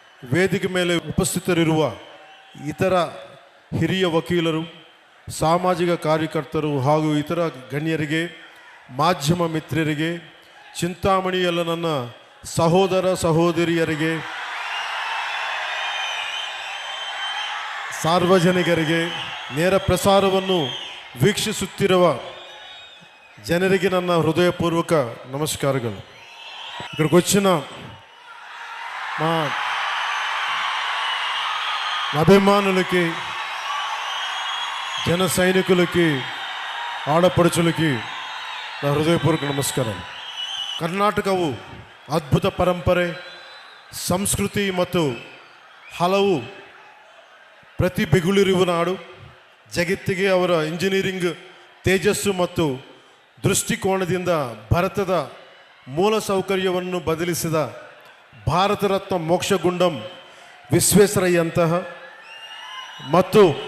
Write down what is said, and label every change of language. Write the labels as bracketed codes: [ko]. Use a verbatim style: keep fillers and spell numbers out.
[kn] ವೇದಿಕೆ ಮೇಲೆ ಉಪಸ್ಥಿತರಿರುವ ಇತರ ಹಿರಿಯ ವಕೀಲರು, ಸಾಮಾಜಿಕ ಕಾರ್ಯಕರ್ತರು ಹಾಗೂ ಇತರ ಗಣ್ಯರಿಗೆ, ಮಾಧ್ಯಮ ಮಿತ್ರರಿಗೆ, ಚಿಂತಾಮಣಿಯಲ್ಲ ನನ್ನ ಸಹೋದರ ಸಹೋದರಿಯರಿಗೆ, ಸಾರ್ವಜನಿಕರಿಗೆ, ನೇರ ಪ್ರಸಾರವನ್ನು ವೀಕ್ಷಿಸುತ್ತಿರುವ ಜನರಿಗೆ ನನ್ನ ಹೃದಯಪೂರ್ವಕ ನಮಸ್ಕಾರಗಳು. [te] ఇక్కడికి వచ్చిన మా అభిమానులకి, జన సైనికులకి, ఆడపడుచులకి నా హృదయపూర్వక [kn] ನಮಸ್ಕಾರಗಳು. ಕರ್ನಾಟಕವು ಅದ್ಭುತ ಪರಂಪರೆ, ಸಂಸ್ಕೃತಿ ಮತ್ತು ಹಲವು ಪ್ರತಿಭೆಗಳಿರುವ ನಾಡು. ಜಗತ್ತಿಗೆ ಅವರ ಇಂಜಿನಿಯರಿಂಗ್ ತೇಜಸ್ಸು ಮತ್ತು ದೃಷ್ಟಿಕೋನದಿಂದ ಭಾರತದ ಮೂಲ ಸೌಕರ್ಯವನ್ನು ಬದಲಿಸಿದ ಭಾರತ ರತ್ನ ಮೋಕ್ಷಗುಂಡಂ ವಿಶ್ವೇಶ್ವರಯ್ಯಂತಹ ಮತ್ತು